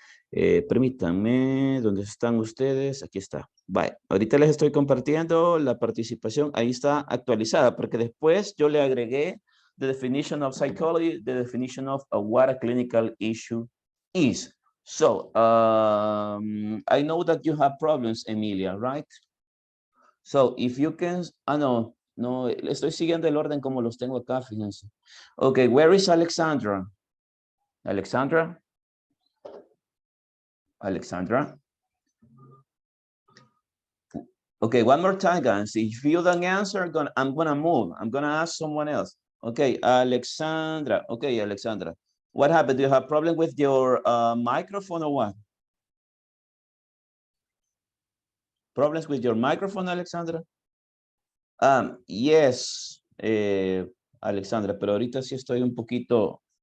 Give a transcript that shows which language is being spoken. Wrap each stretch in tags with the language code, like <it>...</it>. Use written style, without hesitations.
<es>Permítanme, ¿dónde están ustedes? Aquí está. Vale, ahorita les estoy compartiendo la participación, ahí está actualizada, porque después yo le agregué</es> <en>the definition of psychology, the definition of what a clinical issue is. So, I know that you have problems, Emilia, right? So, if you can,</en> <es>no, estoy siguiendo el orden como los tengo acá, fíjense.</es> <en>Okay, where is Alexandra? Alexandra? Alexandra? Okay, one more time, guys. If you don't answer, I'm gonna move. I'm gonna ask someone else. Okay, Alexandra. Okay, Alexandra. What happened? Do you have a problem with your microphone or what? Problems with your microphone, Alexandra?</en> <es>Yes, Alexandra, pero ahorita sí estoy un poquito...</es>